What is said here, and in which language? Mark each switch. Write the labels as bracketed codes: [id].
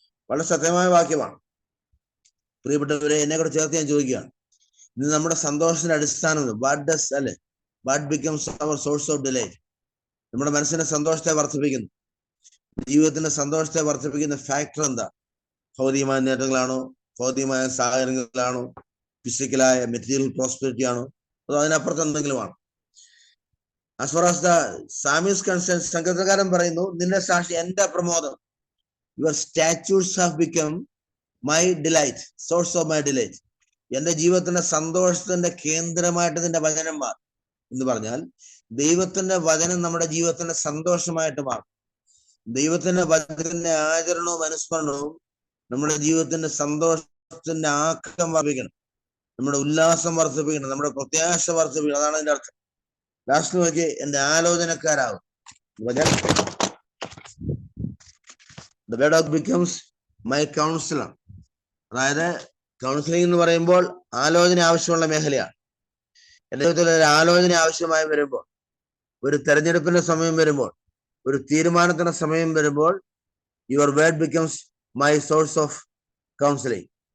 [ml] വളരെ സത്യമായ വാക്യമാണ്. പ്രിയപ്പെട്ടവരെ, എന്നെ കൂടെ ചേർത്ത് ഞാൻ ചോദിക്കുകയാണ്, ഇത് നമ്മുടെ സന്തോഷത്തിന്റെ അടിസ്ഥാനം [en] What becomes our source of delight? [ml] നമ്മുടെ മനസ്സിന്റെ സന്തോഷത്തെ വർദ്ധിപ്പിക്കുന്നു, ജീവിതത്തിന്റെ സന്തോഷത്തെ വർദ്ധിപ്പിക്കുന്ന ഫാക്ടർ എന്താ? ഭൗതികമായ നേട്ടങ്ങളാണോ, ഭൗതികമായ സാഹചര്യങ്ങളാണോ, ഫിസിക്കലായ മെറ്റീരിയൽ പ്രോസ്പെരിറ്റി ആണോ, അതോ അതിനപ്പുറത്ത് എന്തെങ്കിലുമാണ്? [en] As far as the psalm is concerned, [ml] സങ്കീർത്തനക്കാരൻ പറയുന്നു, നിന്റെ സാക്ഷി എന്റെ പ്രമോദം. [en] Your statutes have become my delight, source of my delight. [ml] എന്റെ ജീവിതത്തിന്റെ സന്തോഷത്തിന്റെ കേന്ദ്രമായിട്ട് നിന്റെ വചനം മാറും എന്ന് പറഞ്ഞാൽ, ദൈവത്തിന്റെ വചനം നമ്മുടെ ജീവിതത്തിന്റെ സന്തോഷമായിട്ട് മാറും. ദൈവത്തിന്റെ വചനത്തിന്റെ ആചരണവും അനുസ്മരണവും നമ്മുടെ ജീവിതത്തിന്റെ സന്തോഷത്തിന്റെ ആക്കം വർദ്ധിപ്പിക്കണം, നമ്മുടെ ഉല്ലാസം വർദ്ധിപ്പിക്കണം, നമ്മുടെ പ്രത്യാശ വർദ്ധിപ്പിക്കണം. അതാണ് അതിന്റെ അർത്ഥം. ലാസ്റ്റ് നോക്കി, എന്റെ ആലോചനക്കാരാകും. [en] The word becomes my counselor. [ml] അതായത് കൗൺസിലിംഗ് എന്ന് പറയുമ്പോൾ ആലോചന ആവശ്യമുള്ള മേഖലയാണ്. എന്റെ ജീവിതത്തിൽ ഒരു ആലോചന ആവശ്യമായി വരുമ്പോൾ, ഒരു തെരഞ്ഞെടുപ്പിന്റെ സമയം വരുമ്പോൾ, ഒരു തീരുമാനത്തിന്റെ സമയം വരുമ്പോൾ, [en] Your word becomes my source of counselling.